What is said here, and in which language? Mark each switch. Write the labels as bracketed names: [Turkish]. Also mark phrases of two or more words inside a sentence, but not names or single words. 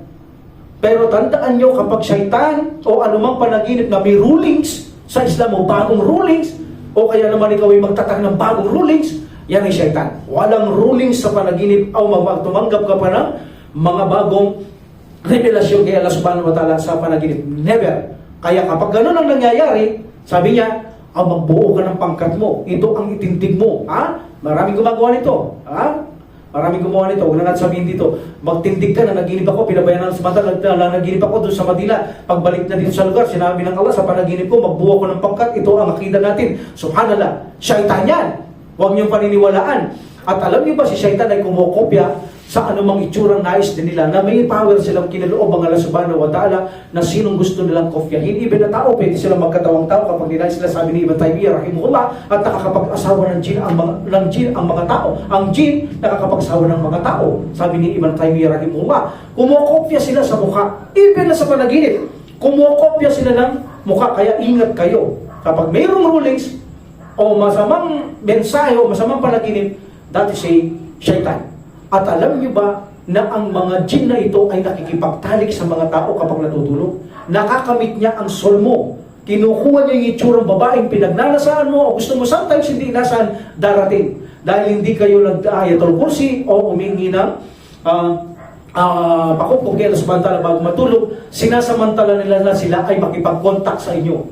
[Filipino] Pero tandaan nyo, kapag Shaitan o anumang panaginip na may rulings sa Islam o bagong rulings, o kaya naman ikaw ay magtatag ng bagong rulings, yan ay Shaitan. Walang rulings sa panaginip o tumanggap ka pa ng mga bagong revelasyon kay Allah [Arabic] سبحانه وتعالى [Filipino] sa panaginip. Never. Kaya kapag ganun ang nangyayari, sabi niya, magbuo ka ng pangkat mo. Ito ang itindig mo. Maraming gumagawa nito. Maraming gumawa nito. Huwag na natin sabihin dito. Magtindig ka na naginip ako. Pinabayanan sa mata. Naginip ako doon sa Manila. Pagbalik na dito sa lugar, sinabi ng Allah sa panaginip ko, magbuo ko ng pangkat. Ito ang akida natin. Subhanallah. Shaitan yan. Huwag niyong paniniwalaan. At alam niyo ba si Shaitan ay kumokopya sa anumang itsurang nais din nila, na may power silang kinaloob ang Allah [Arabic] سبحانه وتعالى [Filipino] na sinong gusto nilang kopyahin. Even na tao, pwede silang magkatawang tao kapag nila sila, sabi ni Ibn Taymiyyah rahimahullah, at nakakapag-asawa ng jin ang mga tao. Ang jin nakakapag-asawa ng mga tao, sabi ni Ibn Taymiyyah rahimahullah. Kumokopya sila sa mukha, even na sa panaginip, kumokopya sila ng mukha. Kaya ingat kayo kapag mayroong rulings o masamang mensahe o masamang panaginip, [English] that is a shaitan. [Filipino] At alam niyo ba na ang mga jinn na ito ay nakikipagtalik sa mga tao kapag natutulog? Nakakamit niya ang soul mo. Kinukuha niya yung itsurang babaeng pinagnanasaan mo o gusto mo sometimes hindi inasaan darating. Dahil hindi kayo nag-ayatul kursi o umingi ng pakupok kaya subhanahu bago matulog, sinasamantala nila na sila ay makipag-contact sa inyo.